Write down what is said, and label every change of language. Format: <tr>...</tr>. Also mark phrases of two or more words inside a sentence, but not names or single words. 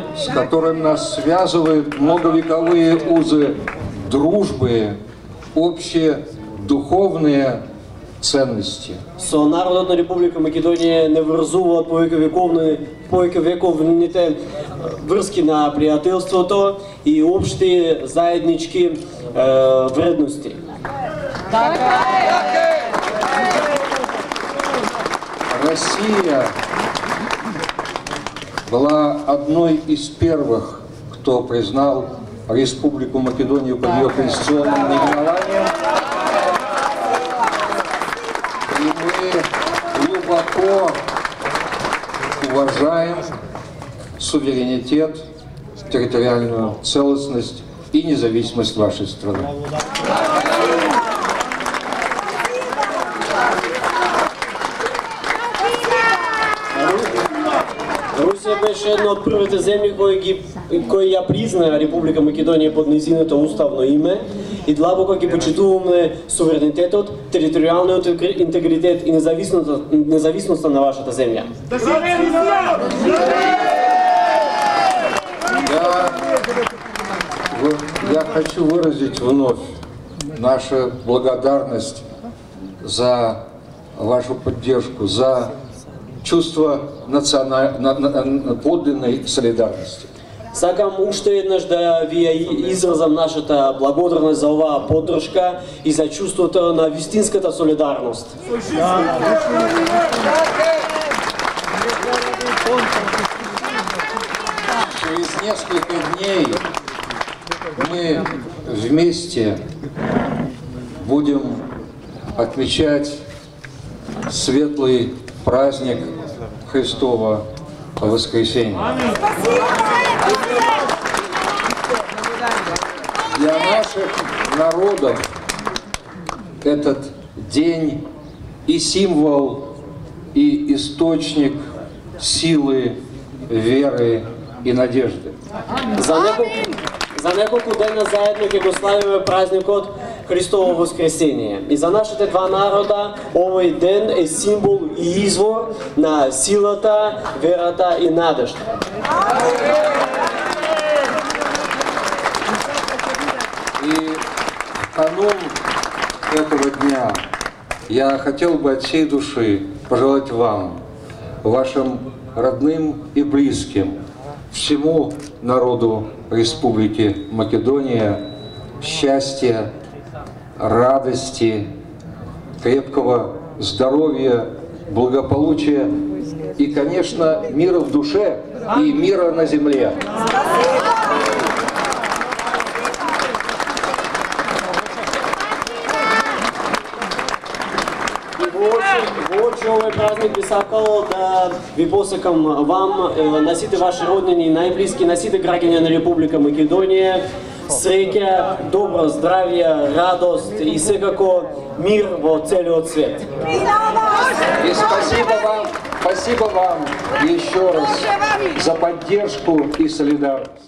<ru>с которым нас связывают многовековые узы дружбы, общие духовные ценности.</ru> <mk>Со народот на Република Македонија не врзуваат повековните врски на пријателството и општи заеднички вредности.</mk> <ru>Россия была одной из первых, кто признал Республику Македонию под ее конституционным наименованием. И мы глубоко уважаем суверенитет, территориальную целостность и независимость вашей страны.</ru> <mk>Русија беше една од првите земји кои ја признаа Република Македонија под нејзиното уставно име и длабоко ги почитуваме суверенитетот, територијалниот интегритет и независноста на вашата земја.</mk> <ru>Я хочу выразить вновь нашу благодарность за вашу поддержку, за чувство подлинной солидарности.</ru> <mk>Сакам уште еднаш да ви изразам нашата благодарност за оваа поддршка и за чувството на вистинската солидарност.</mk> <ru>Через несколько дней мы вместе будем отмечать светлый праздник Христова Воскресения. Для наших народов этот день и символ, и источник силы, веры и надежды.</ru> <mk>За неколку дена заедно ќе го славиме празникот Христово Воскресение. И за нашите два народа овој ден е символ и извор на силата, верата и надежда.</mk> <ru>И в канун этого дня я хотел бы от всей души пожелать вам, вашим родным и близким, всему народу Республики Македония счастья, радости, крепкого здоровья, благополучия и, конечно, мира в душе и мира на земле.</ru> <mk>Во очи овој празник би сакал да ви посекам вам, на сите ваши роднини и најблиски, на сите граѓани на Република Македонија, среќа, добро здравје, радост и секако мир во целиот свет.</mk> <ru>И спасибо вам еще раз за поддержку и солидарность.</ru>